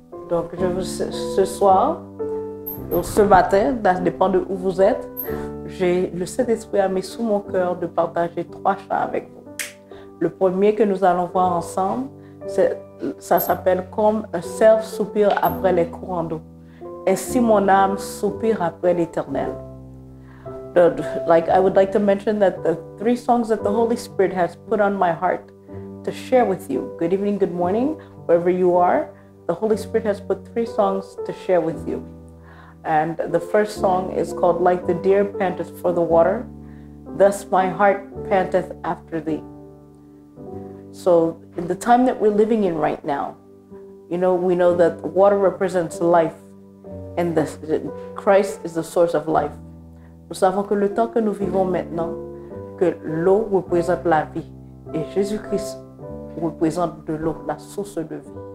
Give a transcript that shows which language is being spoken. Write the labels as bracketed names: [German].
[French] Donc, ce soir, ou ce matin, ça dépend de où vous êtes, le Saint-Esprit a mis sous mon cœur de partager 3 chants avec vous. Le premier que nous allons voir ensemble, ça s'appelle « Comme un cerf soupire après les courants d'eau. Ainsi mon âme soupire après l'Éternel. [English] » I would like to mention that the 3 songs that the Holy Spirit has put on my heart to share with you. Good evening, good morning, wherever you are. The Holy Spirit has put 3 songs to share with you. And the first song is called Like the Deer Panteth for the Water, Thus My Heart Panteth After Thee. So in the time that we're living in right now, we know that water represents life and Christ is the source of life. [French] Nous savons que le temps que nous vivons maintenant, que l'eau représente la vie et Jésus-Christ représente de l'eau, la source de vie.